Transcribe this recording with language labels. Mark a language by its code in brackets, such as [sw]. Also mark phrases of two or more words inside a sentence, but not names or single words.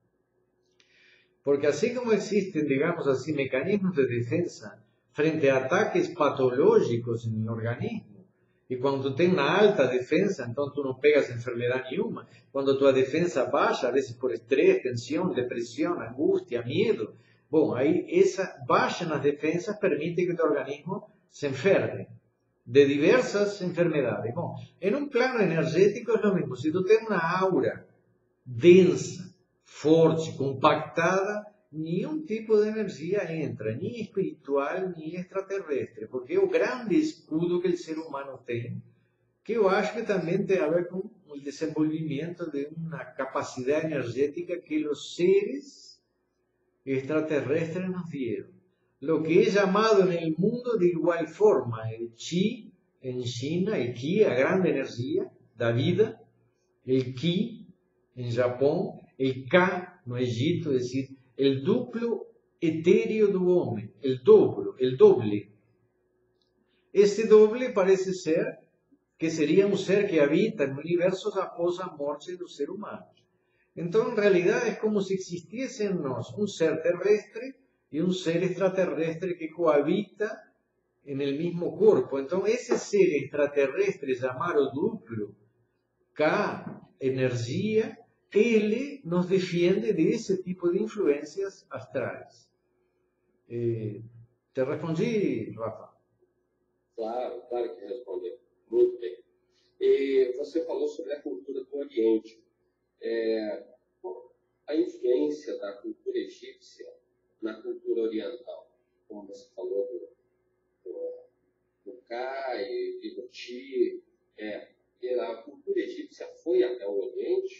[pt] Porque assim como existem, digamos assim, mecanismos de defesa frente a ataques patológicos no organismo, e quando tu tem uma alta defesa, então tu não pegas enfermidade nenhuma. Quando tua defesa baixa, às vezes por estresse, tensão, depressão, angústia, medo, bom, aí essa baixa nas defensas permite que o teu organismo se enferme de diversas enfermedades. Bom, em um plano energético é o mesmo. Se tu tem uma aura densa, forte, compactada, nenhum tipo de energia entra, nem espiritual, nem extraterrestre, porque é o grande escudo que o ser humano tem, que eu acho que também tem a ver com o desenvolvimento de uma capacidade energética que os seres extraterrestres [es] nos dieron. Lo que es llamado en el mundo de igual forma el chi en China, el ki, [pt] a grande energía da vida, [es] el ki en Japón, el ka no Egipto, es decir, el duplo etéreo [pt] do homem, [es] el doble. Este doble parece ser que sería un ser que habita en universos [pt] após a morte do ser humano. Então, [es] en realidad, es como si existiese en nos un ser terrestre y un ser extraterrestre que cohabita en el mismo cuerpo. Entonces, ese ser extraterrestre llamado duplo, K, energía, él nos defiende de ese tipo de influencias astrales. ¿Te respondí, Rafa? [pt] Claro, claro que respondeu. Muito bem. E você falou sobre a cultura do Oriente. A influência da cultura egípcia na cultura oriental, como você falou do Ka e do Chi, a cultura egípcia foi até o Oriente?